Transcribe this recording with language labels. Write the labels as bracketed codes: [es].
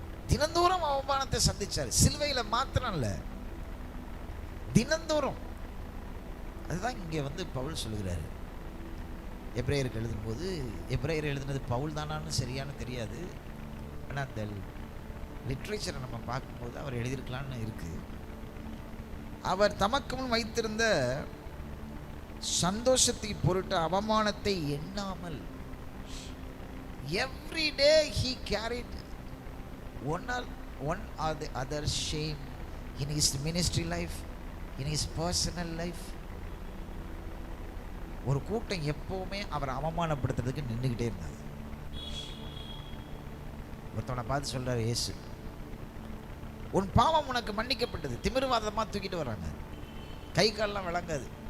[ta] தினந்தோறும் அவமானத்தை சந்திச்சார். சிலுவையில் மாத்திரம் இல்லை, தினந்தோறும். அதுதான் இங்கே வந்து பவுல் சொல்லுகிறாரு. எபிரேயருக்கு எழுதும்போது, எபிரேயர் எழுதுனது பவுல் தானான்னு சரியான தெரியாது, ஆனால் அந்த லிட்ரேச்சரை நம்ம பார்க்கும்போது அவர் எழுதியிருக்கலான்னு இருக்கு. அவர் தமக்கு முன் வைத்திருந்த சந்தோஷத்தை பொருட்டு அவமானத்தை எண்ணாமல் [en] every day he carried one or the other shame in his ministry life, in his personal life. [ta] ஒரு கூட்டம் எப்பவுமே அவரை அவமானப்படுத்துறதுக்கு நின்றுக்கிட்டே இருந்தாங்க. ஒருத்தவனை பார்த்து சொல்றாரு இயேசு, உன் பாவம் உனக்கு மன்னிக்கப்பட்டது. திமிர்வாதமா தூக்கிட்டு வராங்க, கை காலெல்லாம் விளங்காது.